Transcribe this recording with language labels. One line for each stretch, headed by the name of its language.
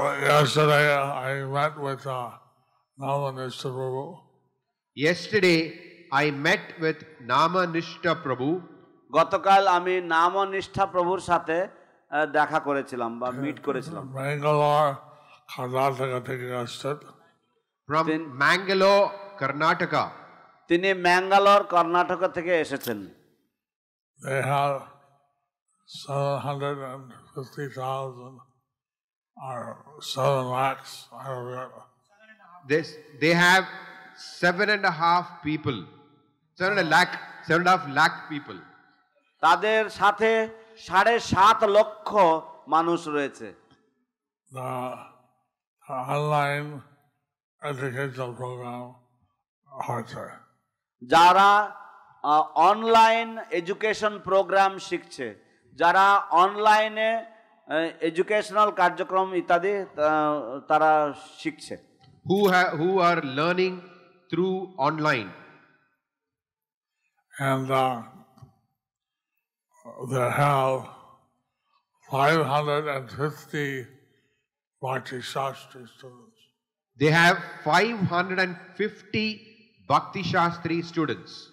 English: Yesterday I met with Namanishta Prabhu. Yesterday, I met with Namanishta Prabhu.
Bangla: গতকাল আমি নামনিষ্ঠা প্রভুর সাথে দেখা করেছিলাম বা মিট করেছিলাম। Bangalore, Karnataka থেকে আসছেন।
English: From Mangalore, Karnataka.
Bangla: তিনি ম্যাঙ্গালোর কর্ণাটক থেকে এসেছেন।
English: They have 750,000 or 7 lakhs. I don't know. They have 7.5 people. 7.5 lakh people.
Bangla: তাদের সাথে 7.5 লক্ষ মানুষ রয়েছে।
English: The online educational program
Bangla: হচ্ছে। যারা অনলাইন এডুকেশন প্রোগ্রাম শিখছে, যারা অনলাইনে এডুকেশনাল কার্যক্রম ইত্যাদি তারা শিখছে।
English: Who are learning through online. And they have 550 Bhakti Shastri students. They have 550 Bhakti Shastri students.